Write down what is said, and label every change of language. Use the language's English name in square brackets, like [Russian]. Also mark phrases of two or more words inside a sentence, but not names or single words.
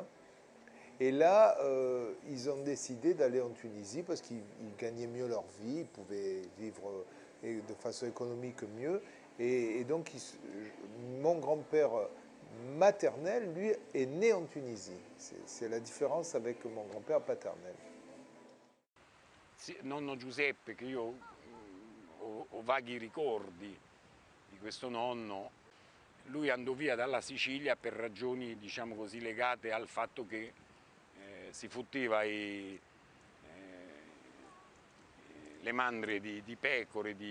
[French] Et là, ils ont décidé d'aller en Tunisie parce qu'ils gagnaient mieux leur vie, ils pouvaient vivre de façon économique mieux. Et donc, mon grand-père maternel, lui, est né en Tunisie. C'est la différence avec mon grand-père paternel. [Italian] Sì, nonno Giuseppe, che io ho vaghi ricordi di questo nonno, lui andò via dalla Sicilia per ragioni, diciamo così, legate al fatto che si fottiva le mandrie di pecore,